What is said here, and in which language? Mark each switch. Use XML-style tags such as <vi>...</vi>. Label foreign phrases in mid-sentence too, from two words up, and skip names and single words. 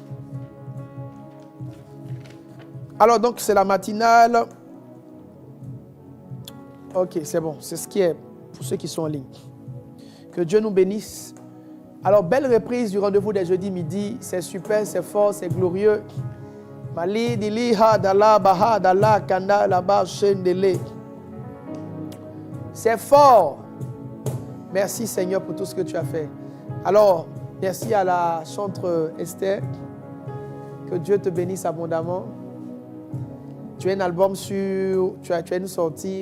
<fr>Alors, donc, c'est la matinale. Ok, c'est bon. C'est ce qui est pour ceux qui sont en ligne. Que Dieu nous bénisse. Alors, belle reprise du rendez-vous des jeudis midi. C'est super, c'est fort, c'est glorieux. Mali, dili, ha, dala, baha, dala, kanda, laba, shendele. C'est fort. Merci Seigneur pour tout ce que tu as fait. Alors, merci à la chantre Esther. Que Dieu te bénisse abondamment. Tu as un album tu as une sortie.</fr>